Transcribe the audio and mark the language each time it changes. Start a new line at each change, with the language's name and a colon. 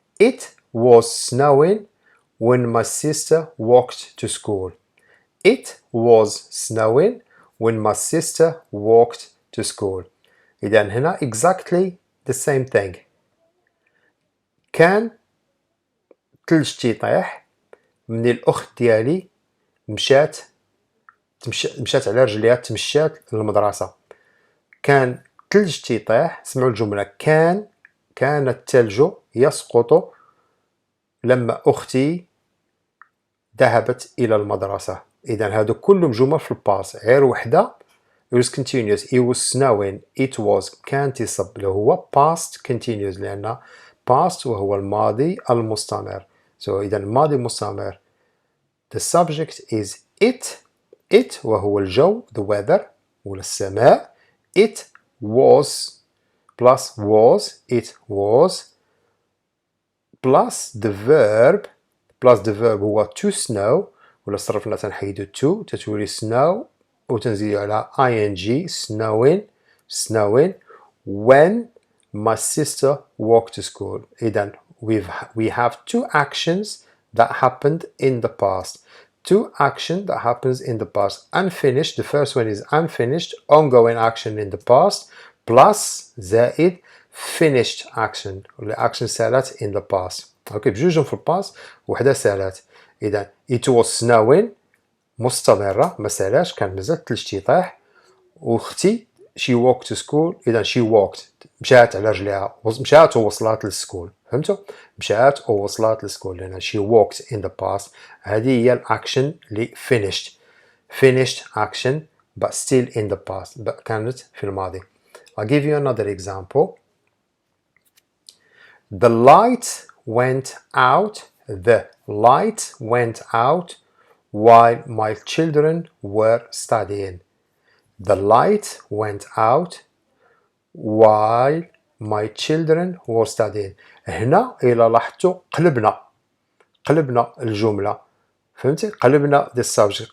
English: It was snowing when my sister walked to school. It was snowing when my sister walked to school.
Arabic: إذا هنا
English: exactly the same thing.
Arabic: كان ثلج تيطيح من الأخت ديالي مشات على رجليها تمشات للمدرسة. كان ثلج تيطيح. سمعوا الجملة. كان الثلج يسقط لما أختي ذهبت إلى المدرسة. إذا هادو كلهم جمل في الباس غير وحدة
English: it was continuous. It was snowing. It was
Arabic: كان تيصب اللي هو past continuous لأن past وهو الماضي المستمر. So إذا الماضي المستمر
English: the subject is it
Arabic: وهو الجو
English: the weather
Arabic: ولا السماء.
English: It was plus was it was plus the verb هو to snow
Arabic: ولا صرفنا تنحيدو
English: to تتولي snow وتنزيدو على ing snowing when my sister walked to school. إذن we have two actions that happened in the past. Two action that happens in the past. Unfinished, the first one is unfinished, ongoing action in the past, plus زائد finished action
Arabic: ولا action سالت
English: in the past.
Arabic: اوكي بجوجهم في الباست وحده سالات. اذا
English: it was snowing
Arabic: مستمره ما سالاش كان مازال الثلج تيطيح.
English: واختي she walked to school.
Arabic: اذا
English: she walked
Arabic: مشات على رجليها مشات ووصلت للسكول. فهمتوا؟ مشات ووصلت للسكول لان
English: she walked in the past.
Arabic: هذه هي الاكشن اللي
English: finished action but still in the past
Arabic: كانت في الماضي.
English: I'll give you another example. The light went out. The light went out while my children were studying. The light went out while my children were studying.
Arabic: هنا إلا لاحظتوا قلبنا الجملة. فهمتي؟ قلبنا
English: the subject.